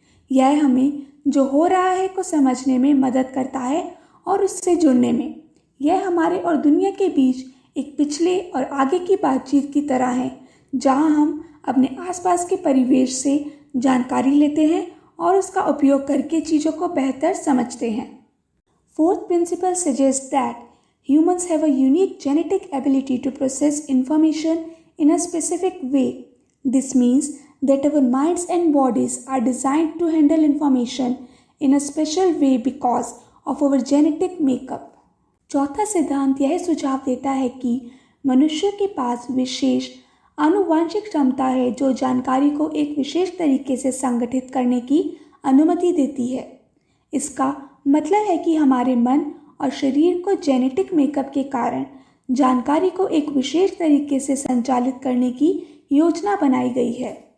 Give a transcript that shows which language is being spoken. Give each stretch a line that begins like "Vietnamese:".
Hindi: यह हमें जो हो रहा है को समझने में मदद करता है और उससे जुड़ने में। यह हमारे और दुनिया के बीच एक पिछले और आगे की बातचीत की तरह है, जहां हम अपने आसपास के परिवेश से जानकारी लेते हैं और उसका उपयोग करके चीज़ों को बेहतर समझते हैं।
English: Fourth principle suggests that humans have a unique genetic ability to process information in a specific way. This means that our minds and bodies are designed to handle information in a special way because of our genetic makeup.
Hindi: चौथा सिद्धांत यह सुझाव देता है कि मनुष्य के पास विशेष आनुवांशिक क्षमता है जो जानकारी को एक विशेष तरीके से संगठित करने की अनुमति देती है। इसका मतलब है कि हमारे मन और शरीर को जेनेटिक मेकअप के कारण जानकारी को एक विशेष तरीके से संचालित करने की योजना बनाई गई है।